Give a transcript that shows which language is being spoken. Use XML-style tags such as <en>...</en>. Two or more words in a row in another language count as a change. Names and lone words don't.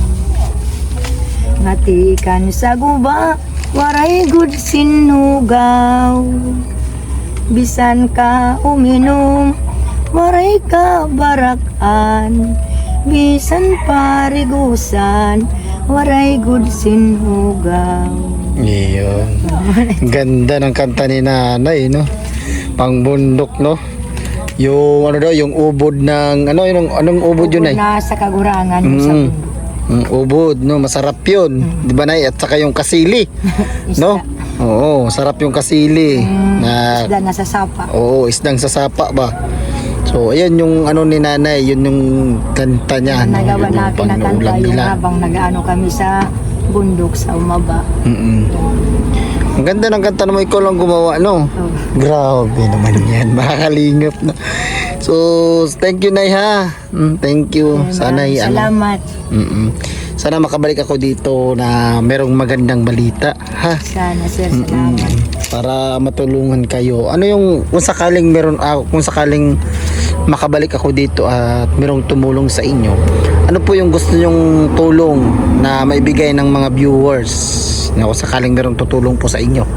<war>Ngatikan sa guba waray gud sinugaw. Bisan ka uminom waray ka barakan. Bisan parigusan waray gud sinugaw.</war> <tl>Iyon. Ganda ng kanta ni nanay, no? Pangbundok, no? Yung ano daw, yung ubod ng ano, yung anong ubod yun ay? Na sa kagurangan yung sa Mm. bundok. Ubod, no? Masarap yun. Di ba, nay? At saka yung kasili, no? Oo, sarap yung kasili. Na, Isda na sa sapa. oo, isdang sa sapa ba? So, ayan yung ano ni nanay, yun yung kanta niya. no? Nagawa Yun yung natin na kanta pang-uulam yung nila. habang nag-ano kami sa bundok sa umaba. Ang ganda ng kanta naman, ikaw lang gumawa, no? Oh. Grabe naman yan, makakalingap na.</tl> <en>So, thank you, Nay, ha? Thank you.</en> <tl>Sana Salamat. sana makabalik ako dito na merong magandang balita, ha? Sana sir, salamat. Para matulungan kayo. Ano yung kung sakaling kung sakaling makabalik ako dito at merong tumulong sa inyo, ano po yung gusto nyong tulong na maibigay ng mga viewers na kung sakaling merong tutulong po sa inyo?</tl>